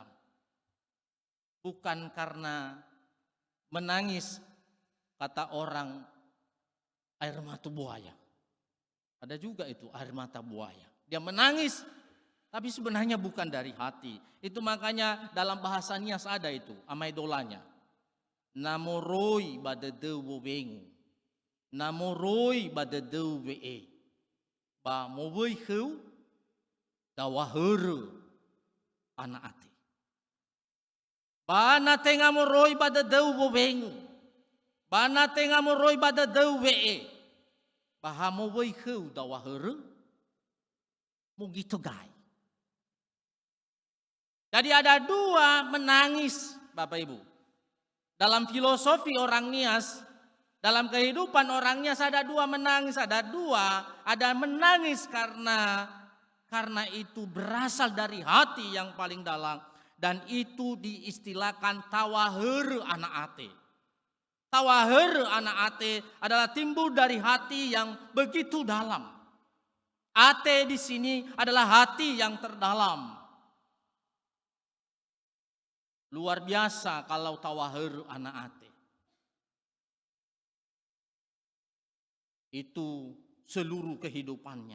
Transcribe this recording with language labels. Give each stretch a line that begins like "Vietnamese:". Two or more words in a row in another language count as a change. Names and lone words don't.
Indonesian: Bukan karena menangis, kata orang, air mata buaya. Ada juga itu air mata buaya. Dia menangis, tapi sebenarnya bukan dari hati. Itu makanya dalam bahasa Nias ada itu, amaidolanya.
Nias: Namoroi badadeu wengu. Namoroi badadeu wee. Ba mowoi heu dawaheru anak ate. Bana tenga moroi badadeu wengu. Bana tenga moroi badadeu wee. Bahamo woi heu dawaheru. Mugito gai.
Indonesian: Jadi ada dua menangis Bapak Ibu. Dalam filosofi orang Nias, dalam kehidupan orang Nias ada dua menangis, ada menangis karena itu berasal dari hati yang paling dalam, dan itu diistilahkan
Nias: tawaheru anak ate. Tawaheru anak ate
Indonesian: adalah timbul dari hati yang begitu dalam. Ate di sini adalah hati yang terdalam. Luar biasa kalau
Nias: tawaheru anak ate.
Indonesian: Itu seluruh kehidupannya.